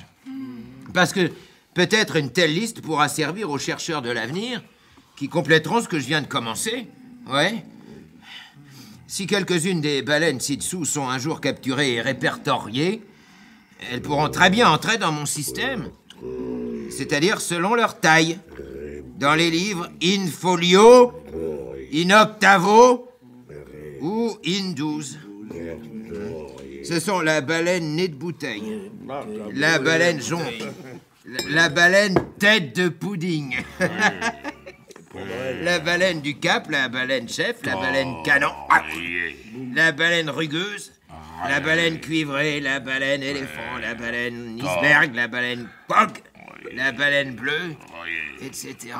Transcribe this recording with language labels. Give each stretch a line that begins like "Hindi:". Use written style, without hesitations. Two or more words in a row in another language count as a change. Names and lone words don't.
French: Parce que peut-être une telle liste pourra servir aux chercheurs de l'avenir qui compléteront ce que je viens de commencer. Ouais. Si quelques-unes des baleines ci-dessous sont un jour capturées et répertoriées, elles pourront très bien entrer dans mon système, c'est-à-dire selon leur taille, dans les livres in folio, in octavo ou in 12. Ce sont la baleine nez de bouteille, la baleine jonque, la baleine tête de pudding, la baleine du Cap, la baleine chef, la baleine canon, la baleine rugueuse, la baleine cuivrée, la baleine éléphant, la baleine iceberg, la baleine coque, la baleine bleue, etc.